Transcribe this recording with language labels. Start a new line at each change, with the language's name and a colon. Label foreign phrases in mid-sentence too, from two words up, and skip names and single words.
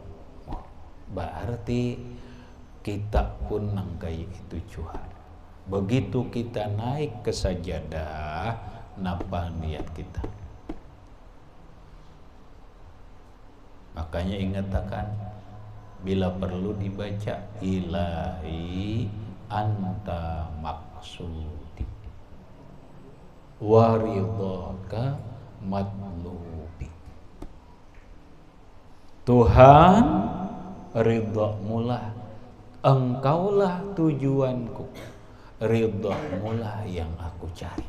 Banjar: Berarti kita pun nangkai itu Tuhan. Begitu kita naik ke sajadah, napa niat kita?
Indonesian: Makanya ingatkan, bila perlu dibaca
Arabic: إلهي أنت مقصودي ورضاك مطلوبي.
Indonesian: Tuhan, ridhamu lah, engkaulah tujuanku, ridhamu lah yang aku cari.